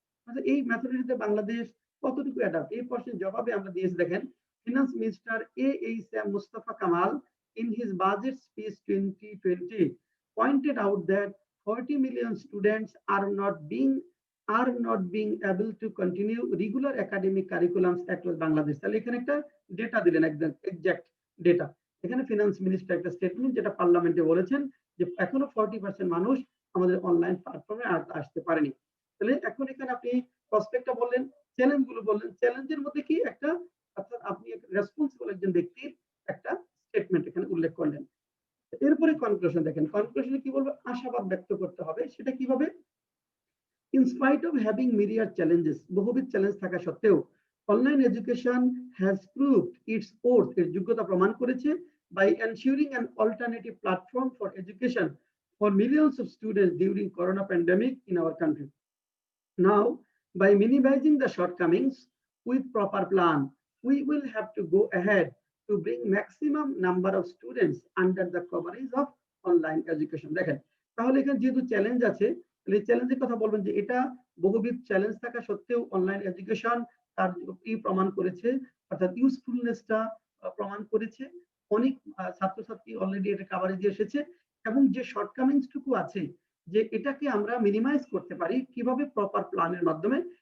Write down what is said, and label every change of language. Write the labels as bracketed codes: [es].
[bn] আচ্ছা, এই মেথডটিতে বাংলাদেশ কতটুকু অ্যাডাপ্ট, এই প্রশ্নের জবাবে আমরা দিয়েছি দেখেন, finance minister A.H.M. [en] Mustafa Kamal in his budget speech 2020 pointed out that 40 million students are not being able to continue regular academic curriculums across Bangladesh. [bn] তাহলে এখানে একটা ডেটা দিলেন, একদম এক্সাক্ট ডেটা। এখানে ফিনান্স মিনিস্টার একটা স্টেটমেন্ট যেটা পার্লামেন্টে বলেছেন যে এখনো 40% মানুষ আমাদের অনলাইন প্ল্যাটফর্মে আসতে পারেনি। তাহলে এখন এখানে আপনি প্রসপেক্টটা বললেন, চ্যালেঞ্জ গুলো বললেন, চ্যালেঞ্জের মধ্যে কি একটা, অর্থাৎ আপনি রেসপন্সিবল একজন ব্যক্তির একটা স্টেটমেন্ট এখানে উল্লেখ করলেন। এরপরে কনক্লুশন দেখেন, কনক্লুশনে কি বলবো, আশাবাদ ব্যক্ত করতে হবে। সেটা কিভাবে, [en] in spite of having myriad challenges, [bn] বহুবিধ চ্যালেঞ্জ থাকা সত্ত্বেও [en] online education has proved its worth, [bn] এর যোগ্যতা প্রমাণ করেছে, [en] by ensuring an alternative platform for education for millions of students during corona pandemic in our country. Now, by minimizing the shortcomings with proper plan, we will have to go ahead to bring maximum number of students under the coverage of online education. [bn] দেখেন, তাহলে এখানে যেহেতু challenge আছে, তাহলে চ্যালেঞ্জের কথা বলবেন যে এটা বহুবিধ চ্যালেঞ্জ থাকা সত্ত্বেও অনলাইন এডুকেশন তার কি প্রমাণ করেছে, অর্থাৎ ইউজফুলনেসটা প্রমাণ করেছে। অনেক ছাত্রছাত্রী অলরেডি এটা কাভারেজে এসেছে, এবং যে শর্টকামিংস টুকু আছে যে এটাকে আমরা মিনিমাইজ করতে পারি কিভাবে, প্রপার প্ল্যানের মাধ্যমে।